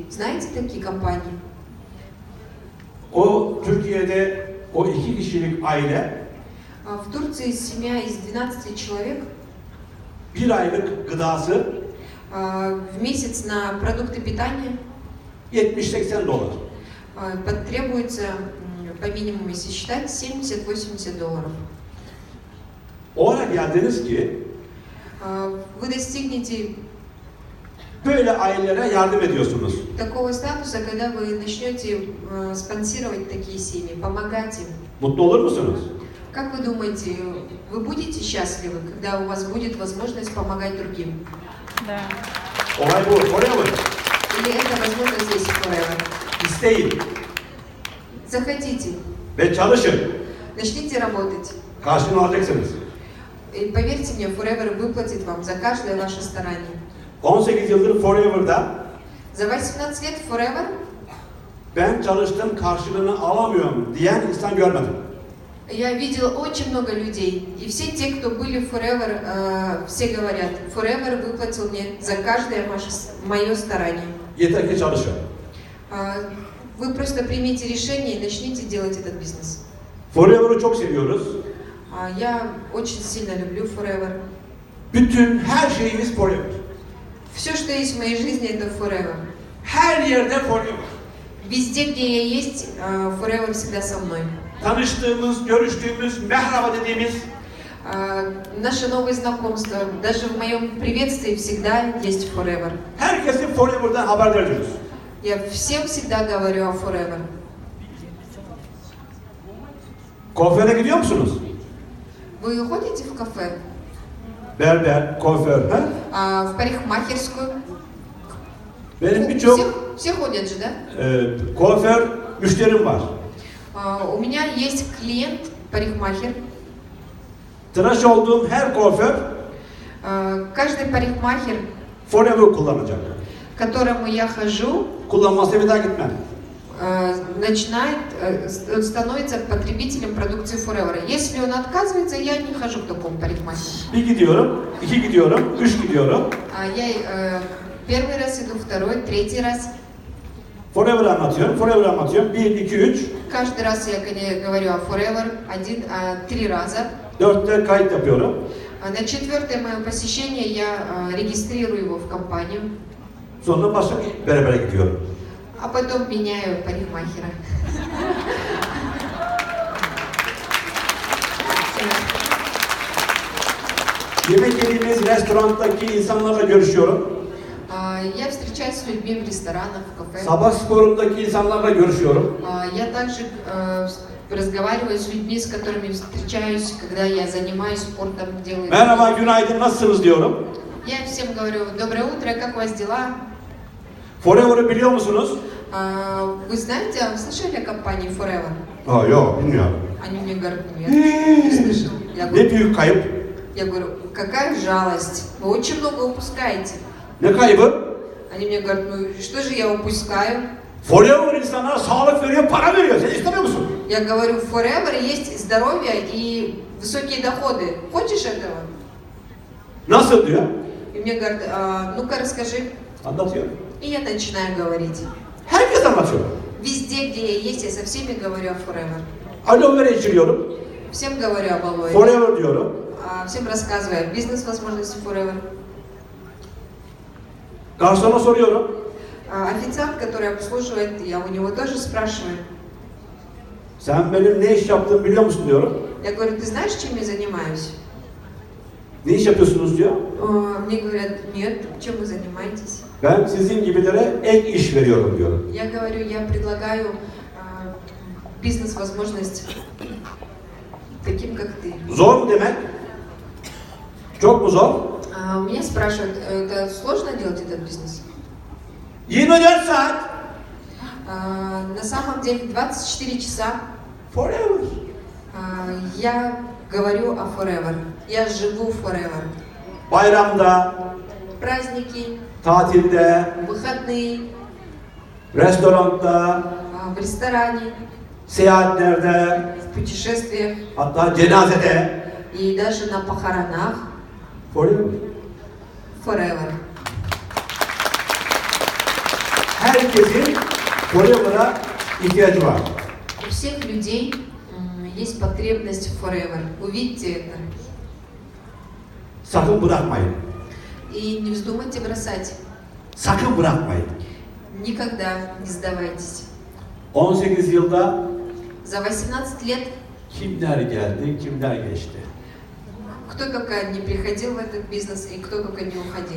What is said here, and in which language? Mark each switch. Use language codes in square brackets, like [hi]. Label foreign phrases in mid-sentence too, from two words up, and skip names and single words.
[ru] Знаете такие компании? [tr] O Türkiye'de o 2 kişilik aile [ru] В Турции семья из 12 человек [tr] bir aylık gıdası [ru] в месяц на продукты питания [tr] 70-80 dolar. [ru] потребуется, по минимуму если считать, 70-80 долларов. [tr] O ara geldiniz ki [ru] Вы достигнете [tr] böyle ailelere yardım ediyorsunuz. [ru] такого статуса, когда вы начнете спонсировать такие семьи, помогать им. [tr] Mutlu olur musunuz? [ru] Как вы думаете, вы будете счастливы, когда у вас будет возможность помогать другим? Да. [tr] Olay bu. Forever. [ru] Или эта возможность есть в Forever? [tr] İsteyin [ru] Захотите, [tr] ve çalışın. [ru] начните работать. [tr] Karşılığını alacaksınız. [ru] И поверьте мне, Forever выплатит вам за каждое ваше старание. [tr] 18 yıldır Forever'da [ru] За 18 лет Forever [tr] ben çalıştım karşılığını alamıyorum diyen insan görmedim. [ru] я видел очень много людей, и все те, кто были в Forever, все говорят, Forever выплатил мне за каждое мое старание. [tr] Yeter ki çalışın. [ru] Вы просто примите решение и начните делать этот бизнес. [tr] Forever'ı çok seviyoruz. [ru] Я очень сильно люблю Forever. [tr] Bütün her şeyimiz Forever. [ru] Все, что есть в моей жизни, это Forever. [tr] Her yerde Forever. [ru] Везде, где я есть, Forever всегда со мной. [tr] Tanıştığımız, görüştüğümüz, merhaba dediğimiz [ru] Наше новое знакомство, даже в моем приветствии всегда есть Forever. [tr] herkesi Forever'dan haberdar ediyoruz. [ru] Я всем всегда говорю о Forever. [tr] Kuaföre gidiyor musunuz? [ru] Вы ходите в кафе? [tr] Berber, kuaför. He? [ru] В парикмахерскую? [tr] Benim birçok [ru] Все ходят же, да? [tr] kuaför müşterim var. [ru] У меня есть клиент, парикмахер. [tr] Tıraş olduğum her kuaför [ru] Каждый парикмахер, [tr] Forever kullanacak. [ru] к которому я хожу, [tr] Kullanmazsa bir daha gitmem. [ru] он становится потребителем продукции Forever. Если он отказывается, я не хожу к такому парикмахеру. [tr] Bir gidiyorum, iki gidiyorum, üç gidiyorum. [ru] Я первый раз иду, второй, третий раз. [tr] Forever anlatıyorum. 1, 2, 3. [ru] Каждый раз я говорю о Forever 3 раза. [tr] 4'te kayıt yapıyorum. [ru] На 4-е мое посещение я регистрирую его в компанию, [tr] Sonra başka berbere gidiyorum. [ru] а потом меняю парикмахера. [tr] Yemek yediğimiz restorandaki insanlarla görüşüyorum. [ru] Я встречаюсь с людьми в ресторанах, в кафе. [tr] Sabah sporundaki insanlarla görüşüyorum. [ru] Я также разговариваю с людьми, с которыми встречаюсь, когда я занимаюсь спортом, делаю. [tr] Merhaba, günaydın, nasılsınız diyorum. [ru] Я всем говорю: доброе утро, как у вас дела? [tr] Forever'ı biliyor musunuz? [ru] Вы знаете, слышали о компании Forever? [tr] Yok, bilmiyorum. [ru] Они мне говорят: нет, не слышал. [tr] Ne büyük kayıp. [ru] Я говорю: какая жалость, вы очень много упускаете. [tr] Ne kaybı? [ru] Они мне говорят: ну что же я упускаю? [tr] Forever insana sağlık veriyor, para veriyor. Sen istemiyor musun? [ru] Я говорю: в Forever есть здоровье и высокие доходы. Хочешь этого? [tr] Nasıl diyor? [ru] И мне говорят: ну-ка расскажи. [tr] Anlatıyor. [ru] И я начинаю говорить. [tr] Herkes anlatıyorum. [ru] Везде, где я есть, я со всеми говорю о Forever. [tr] Aloe vera içiriyorum. [ru] Всем говорю об Aloe. [tr] Forever diyorum. [ru] Всем рассказываю о бизнес-возможности Forever. [tr] Garsona soruyorum. [ru] Официант, который обслуживает, я у него тоже спрашиваю. [tr] Sen benim ne iş yaptığımı biliyor musun diyorum. [ru] Я говорю, ты знаешь, чем я занимаюсь? [tr] Ne iş yapıyorsunuz diyor. [ru] Мне говорят, нет, чем вы занимаетесь? [tr] Ben sizin gibilere ek iş veriyorum diyorum. [ru] Я говорю, я предлагаю бизнес-возможность таким, как ты. [tr] Zor mu demek? Çok mu zor? [ru] Меня спрашивают, это сложно делать этот бизнес? [tr] 24 saat. [ru] На самом деле 24 часа Forever. я говорю о Forever. Я живу Forever. [tr] Bayramda, [ru] Праздники, [tr] tatilde, [ru] выходные, [tr] restoranda, [ru] в ресторане, [tr] seyahatlerde, [ru] в путешествиях [tr] hatta cenazede. [ru] и даже на похоронах. [tr] Forever. [ru] Forever. [tr] Herkesin Forever'a ihtiyacı var. [ru] У всех людей есть потребность в Forever. Увидьте это. [tr] Sakın bırakmayın. [ru] И не вздумайте бросать. [tr] Sakın bırakmayın. [ru] Никогда не сдавайтесь. [tr] 18 yılda [ru] За 18 лет [tr] kimler geldi, kimler geçti. [ru] кто только не приходил в этот бизнес и кто только не уходил.